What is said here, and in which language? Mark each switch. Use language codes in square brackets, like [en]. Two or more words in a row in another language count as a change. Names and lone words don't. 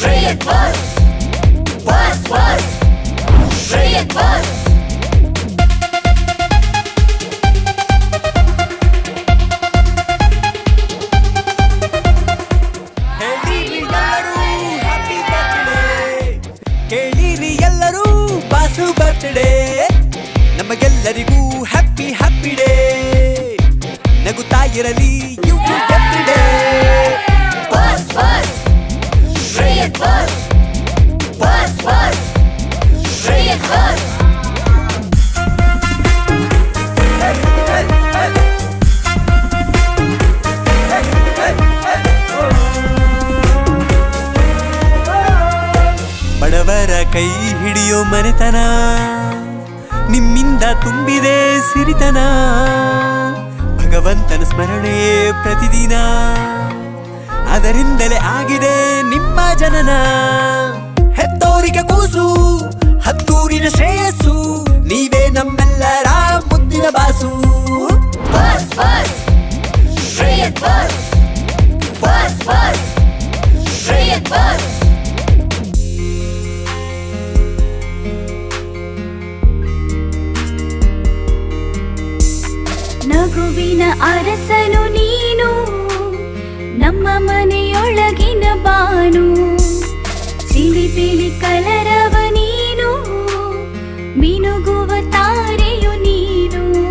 [en] Shred bus, bus, bus, shred bus. [kn] ಕೇಳಿರಿ ಎಲ್ಲರೂ [en] boss birthday [kn] ನಮಗೆಲ್ಲರಿಗೂ [en] happy happy day [kn] ನಗುತ್ತಾ ಇರಲಿ [en] every day Bus, bus, shred bus, bus, bus, shred bus. [kn] ಬಡವರ ಕೈ ಹಿಡಿಯೋ ಮನೆತನ ನಿಮ್ಮಿಂದ ತುಂಬಿದೆ ಸಿರಿತನ ಭಗವಂತನ ಸ್ಮರಣೆ ಪ್ರತಿದಿನ ಅದರಿಂದಲೇ ಆಗಿದೆ ನಿಮ್ಮ ಜನನ ಹೆತ್ತೋರಿಗೆ ಕೂಸು ಹತ್ತೂರಿನ ಶ್ರೇಯಸ್ಸು ನೀವೇ ನಮ್ಮೆಲ್ಲರ ಮುದ್ದಿನ ಬಾಸು [en] Bus, bus, shred bus, bus, bus, shred bus. [kn] ನಗುವಿನ ಅರಸನು ನೀನು ನಮ್ಮ ಮನೆಯೊಳಗಿನ ಬಾನು ಚಿಲಿಪಿಲಿ ಕಲರವ ನೀನು ಮಿನುಗುವ ತಾರೆಯು ನೀನು